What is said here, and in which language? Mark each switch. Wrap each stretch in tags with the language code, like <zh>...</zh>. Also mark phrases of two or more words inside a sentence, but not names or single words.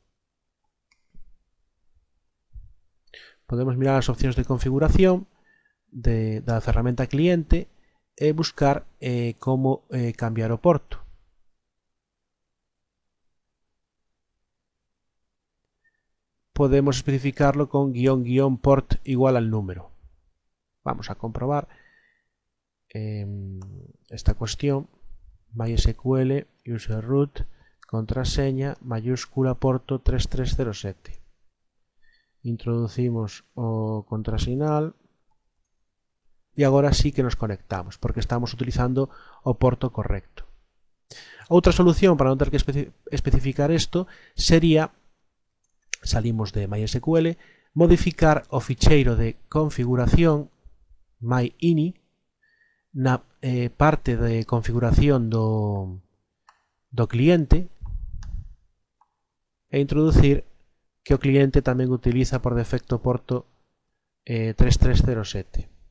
<gl>Podemos mirar as opcións de configuración da ferramenta cliente e buscar como cambiar o porto. Podemos especificarlo con --port igual al número.</gl> <es>Vamos a comprobar esta cuestión.</es> <en>MySQL, user root,</en> <es>contraseña, mayúscula, porto 3307.</es> <gl>Introducimos o contrasinal e agora sí que nos conectamos porque estamos utilizando o porto correcto. Outra solución para non ter que especificar isto sería, salimos de MySQL, modificar o ficheiro de configuración myini na parte de configuración do cliente e introducir que o cliente tamén utiliza por defecto o porto 3307.</gl>